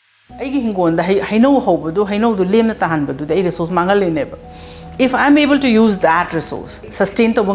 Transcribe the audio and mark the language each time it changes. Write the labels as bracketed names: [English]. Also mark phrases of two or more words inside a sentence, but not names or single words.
[Manipuri] ꯑꯩꯒꯤ ꯍꯤꯡꯒꯣꯟꯗ ꯍꯩꯅꯧ ꯍꯧꯕꯗꯨ ꯍꯩꯅꯧꯗꯨ ꯂꯦꯝꯅ ꯇꯥꯍꯟꯕꯗꯨꯗ ꯑꯩ ꯔꯤꯁꯣꯔꯁ ꯃꯥꯡꯍꯜꯂꯤꯅꯦꯕ [English] if I'm able to use that resource sustain [Manipuri] ꯇꯧꯕ